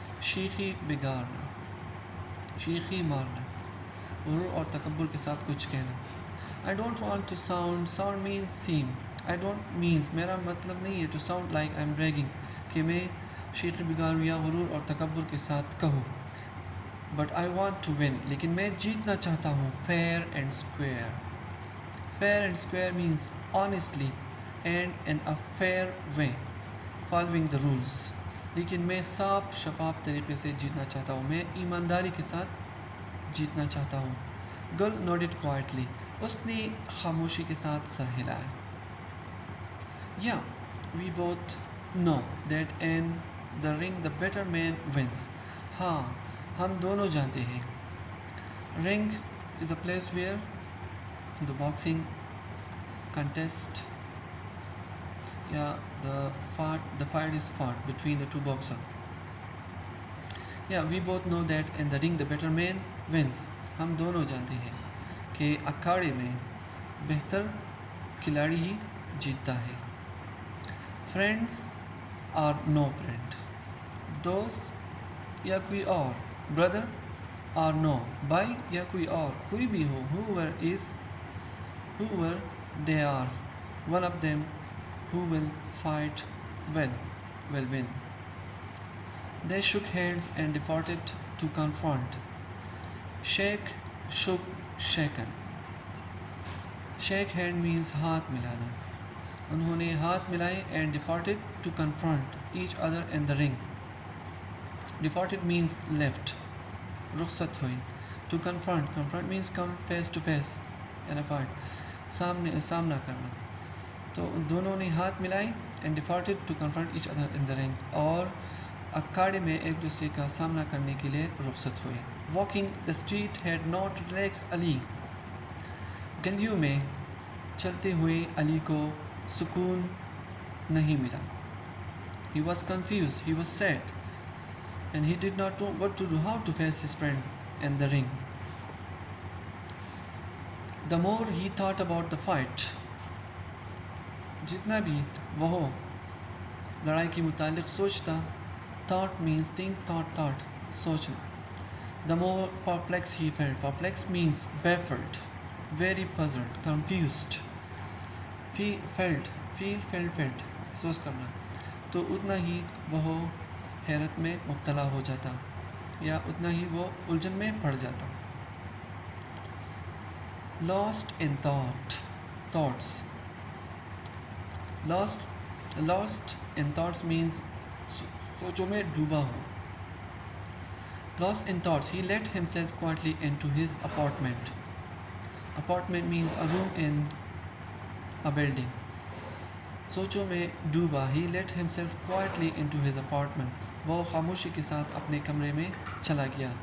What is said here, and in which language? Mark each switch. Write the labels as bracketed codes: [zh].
[ur] شیخی بگاڑنا, شیخی مارنا, غرور اور تکبر کے ساتھ کچھ کہنا. [en] I don't want to sound means seem. I don't means [ur] میرا مطلب نہیں ہے [en] to sound like I'm bragging [ur] کہ میں شیخی بگاڑوں یا غرور اور تکبر کے ساتھ کہوں. [en] But I want to win, [ur] لیکن میں جیتنا چاہتا ہوں. [en] Fair and square. Fair and square means honestly and in a fair way, following the rules. [ur] لیکن میں صاف شفاف طریقے سے جیتنا چاہتا ہوں, میں ایمانداری کے ساتھ جیتنا چاہتا ہوں. [en] Gul nodded quietly. [ur] اس نے خاموشی کے ساتھ سر ہلایا. [en] Yeah, we both know that in the ring the better man wins. [ur] ہاں, ہم دونوں جانتے ہیں. [en] Ring is a place where the boxing contest, the fight is fought between the two boxers. Yeah, we both know that in the ring the better man wins. [ur] ہم دونوں جانتے ہیں کہ اکھاڑے میں بہتر کھلاڑی ہی جیتتا ہے. [en] Friends or no friend. [ur] دوست یا کوئی اور, [en] brother or no, [ur] بھائی یا کوئی اور, کوئی بھی ہو, [en] whoever they are, one of them who will fight well will win. They shook hands and departed to confront. Shake, shook, shaken. Shake hand means [ur] ہاتھ ملانا. انہوں نے ہاتھ ملائے [en] and departed to confront each other in the ring. Departed means left, [ur] رخصت ہوئی. [en] To confront means come face to face in a fight, [ur] سامنا کرنا. تو دونوں نے ہاتھ ملائے [en] and departed to confront each other in the ring, [ur] اور اکھاڑے میں ایک دوسرے کا سامنا کرنے کے لیے رخصت ہوئے. [en] Walking the street had not relaxed Ali. [ur] گلیوں میں چلتے ہوئے علی کو سکون نہیں ملا. [en] He was confused, he was sad, and he did not know what to do, how to face his friend in the ring. The more he thought about the fight, [ur] جتنا بھی وہ لڑائی کے متعلق سوچتا, [en] thought means think, thought, [ur] سوچنا. [en] The more perplexed he felt. Perplexed means baffled. very puzzled, confused. Felt [ur] محسوس کرنا. تو اتنا ہی وہ حیرت میں مبتلا ہو جاتا یا اتنا ہی وہ الجھن میں پڑ جاتا. [en] lost in thoughts. Lost in thoughts means [ur] سوچوں میں ڈوبا ہو. [en] Lost in thoughts, he let himself quietly into his apartment. Apartment means a room in a building. [ur] سوچوں میں ڈوبا. [en] He let himself quietly into his apartment. [ur] وہ خاموشی کے ساتھ اپنے کمرے میں چلا گیا.